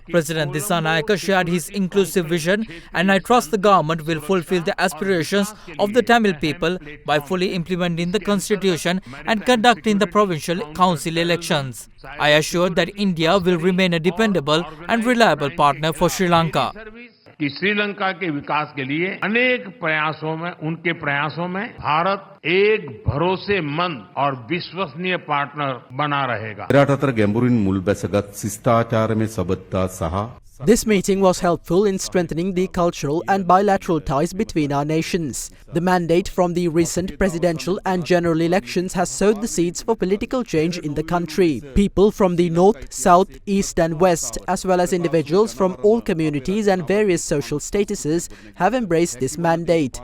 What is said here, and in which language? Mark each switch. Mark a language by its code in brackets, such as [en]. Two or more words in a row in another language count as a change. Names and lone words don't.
[en] President Dissanayake shared his inclusive vision, and I trust the government will fulfill the aspirations of the Tamil people by fully implementing the constitution and conducting the provincial council elections. I assured that India will remain a dependable and reliable partner for Sri Lanka. [hi] कि श्रीलंका के विकास के लिए अनेक प्रयासों में उनके प्रयासों में भारत एक भरोसेमंद और विश्वसनीय पार्टनर बना रहेगा. [si] රටතර ගැඹුරින් මුල් බැසගත් ශිෂ්ටාචාරමය සබඳතා සහ [en] This meeting was helpful in strengthening the cultural and bilateral ties between our nations. The mandate from the recent presidential and general elections has sowed the seeds for political change in the country. People from the north, south, east and west, as well as individuals from all communities and various social statuses, have embraced this mandate.